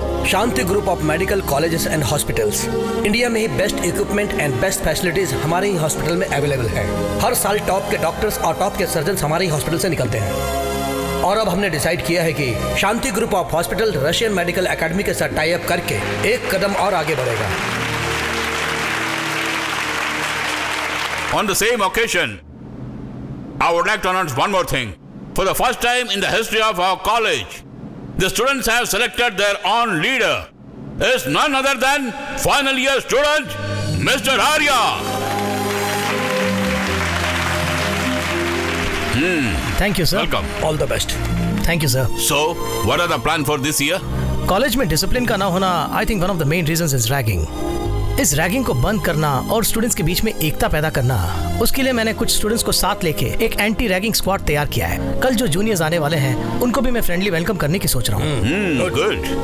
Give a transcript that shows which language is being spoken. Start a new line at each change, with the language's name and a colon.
Hindi: Shanti group of medical colleges and hospitals India में ही
English: best equipment and best facilities
Hindi: हमारे ही hospital में available है। हर साल टॉप के डॉक्टर्स और टॉप के सर्जन हमारे ही हॉस्पिटल से निकलते हैं। और अब हमने डिसाइड किया है कि शांति group of hospital Russian medical academy के साथ टाई अप करके एक कदम और आगे बढ़ेगा।
English: On the same occasion, I would like to announce one more thing. For the first time in the history of our college, the students have selected their own leader. It's none other than final year student, Mr. Arya. Thank you, sir. Welcome. All the best. Thank you, sir. So, what are the plan for this year?
Hindi: College में discipline का ना होना
English: I think one of the main reasons is ragging.
Hindi: इस ragging को बंद करना और students के बीच में एकता पैदा करना, उसके लिए मैंने कुछ स्टूडेंट्स को साथ लेके एक एंटी रैगिंग स्क्वाड तैयार किया है। कल जो जूनियर्स आने वाले हैं उनको भी मैं फ्रेंडली वेलकम करने की सोच रहा हूँ।
English: Good.